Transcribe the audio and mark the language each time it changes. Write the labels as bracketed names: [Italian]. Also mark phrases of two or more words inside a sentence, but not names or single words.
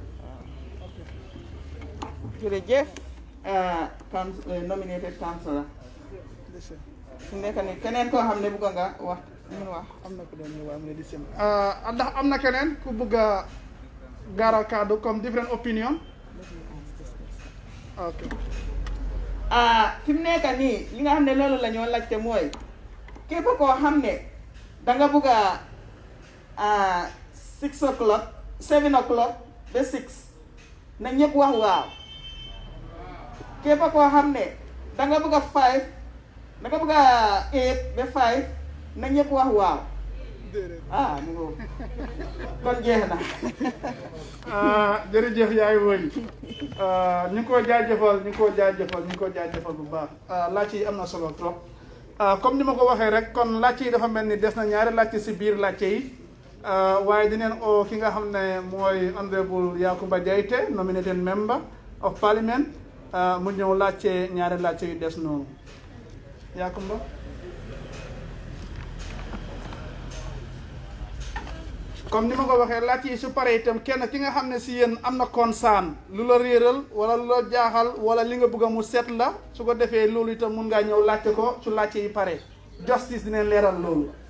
[Wolof] jërëjëf [English] nominated councillor [Wolof] su nekk ni keneen koo xam ne bëgg nga wax mun wax am na ko doon ñu waa mu ne di seen ndax am na keneen ku bëgg a gaaral kaddu comme [English] different opinion. [Wolof] ok fi mu nekk nii li nga xam ne loolu la ñoo laajte mooy képp koo xam ne danga bëgg a 6 o'clock 7 o'clock ba 6 na ñëpp wax waaw képp koo xam ne danga bëgg a 5 danga bëgg a 8 ba 5 na ñëpp wax waaw mu ngo kon jeex na. jërëjëf yaay woy ñu ngi ko jaajëfal bu baax laajte yi am na solo trop comme ni ma ko waxee rek kon laajte yi dafa mel ni des na ñaari laajte si biir laajte yi waaye dineen o ki nga xam ne mooy honorable Yakuba Jaiteh [English] nominated member of parliament [Wolof] mu ñëw laajte ñaari laajte yu des noonu Yakuba. comme ni ma ko waxee laajte yi su paree itam kenn ki nga xam ne si yéen am na concern lu la réeral wala lu la jaaxal wala li nga bëgg a mu set la su ko defee loolu itam mun ngaa ñëw laajte ko su laajte yi pare justice dinañ leeral loolu.